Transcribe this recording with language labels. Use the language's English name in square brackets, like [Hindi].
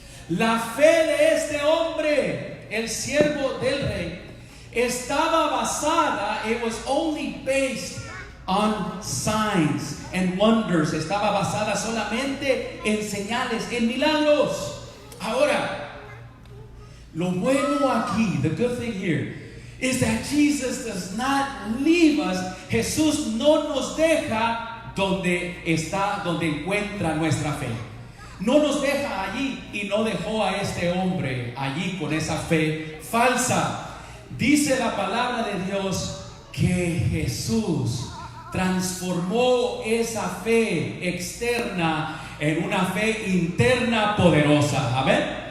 [Spanish] La fe de este hombre, el siervo del rey, estaba basada, [English] it was only based on signs and wonders. [Spanish] Estaba basada solamente en señales, en milagros. Ahora, lo bueno aquí, [English] the good thing here, is that Jesus does not leave us. [Spanish] Jesús no nos deja donde encuentra nuestra fe. No nos deja allí, y no dejó a este hombre allí con esa fe falsa. Dice la palabra de Dios que Jesús transformó esa fe externa en una fe interna poderosa. Amén.